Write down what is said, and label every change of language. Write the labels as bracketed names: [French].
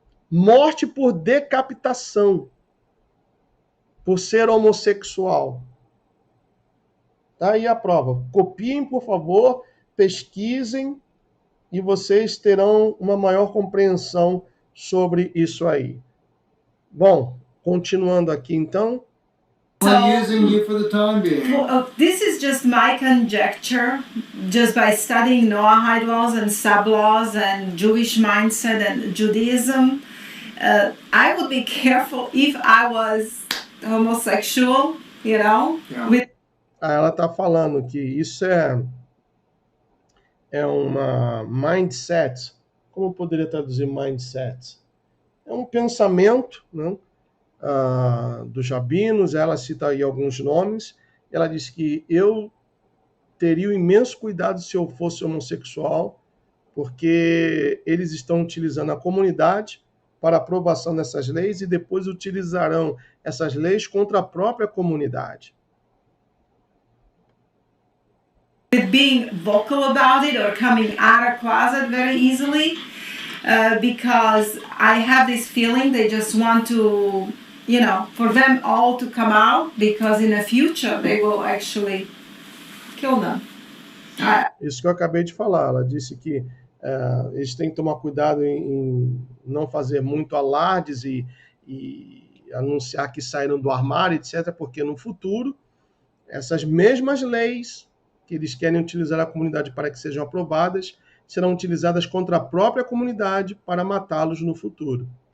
[Portuguese] Morte por decapitação, por ser homossexual. Tá aí a prova. Copiem, por favor, pesquisem e vocês terão uma maior compreensão sobre isso aí. Bom, continuando aqui então. [English] We're using you for the time being. This is just my conjecture, just by studying Noahide laws and sub-laws and Jewish mindset and Judaism. I would be careful if I was homosexual, you know. Yeah. [Portuguese] Ela está falando que isso é uma mindset. Como eu poderia traduzir mindset? É um pensamento, né, dos rabinos. Ela cita aí alguns nomes. Ela diz que eu teria um imenso cuidado se eu fosse homossexual, porque eles estão utilizando a comunidade para a aprovação dessas leis e depois utilizarão essas leis contra a própria comunidade. [English] With being vocal about it or coming out of closet very easily, because I have this feeling they just want to, you know, for them all to come out, because in the future they will actually kill them. [Portuguese] Isso que eu acabei de falar. Ela disse que eles têm que tomar cuidado em não fazer muito alardes e anunciar que saíram do armário, etc., porque no futuro essas mesmas leis que eles querem utilizar a comunidade para que sejam aprovadas serão utilizadas contra a própria comunidade para matá-los no futuro.